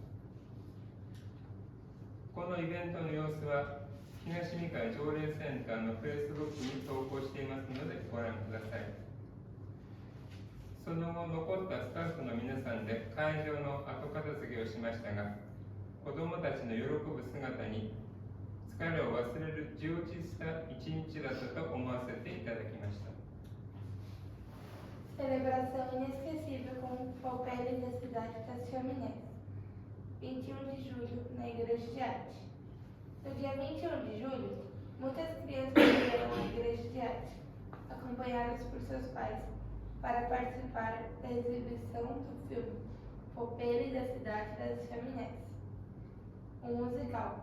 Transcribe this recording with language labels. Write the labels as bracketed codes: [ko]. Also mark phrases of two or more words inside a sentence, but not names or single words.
[ja] このイベントの様子は東三河条例センターの Facebook に投稿していますのでご覧ください。その後残ったスタッフの皆さんで会場の後片付けをしましたが、子どもたちの喜ぶ姿に疲れを忘れる充実した一日だったと思わせていただきました。 [pt] Celebração inesquecível com o Palpério da cidade das Chaminés. 21 de julho, na Igreja de Arte. No dia 21 de julho, muitas crianças vieram à Igreja de Arte, acompanhadas por seus pais, para participar da exibição do filme Palpério da cidade das Chaminés, um musical.